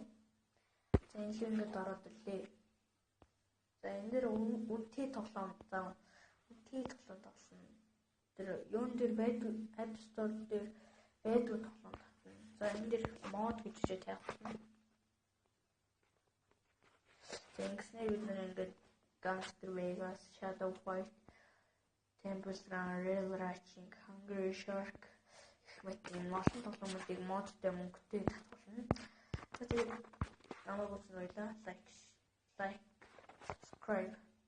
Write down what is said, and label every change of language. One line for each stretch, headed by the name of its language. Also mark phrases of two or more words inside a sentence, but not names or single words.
Mongolian: За энэ л ингээд ороод ирлээ. За энэ дэр үнэтэй тоглоом тоглосон. Тэр юун дээр байдаг App Store дээр байдаг тоглоом татна. За энэ дэр мод гэж тавих болно. За ингэснээр бид ингээд Gangster Vegas, Shadow Fight, Temple Run, Rail Racing, Hungry Shark гэх мэт олон тоглоомуудыг модтой мөнгөтэй татах болно. За тэгээд намайг үзсэн баярлалаа.
English: Like, subscribe.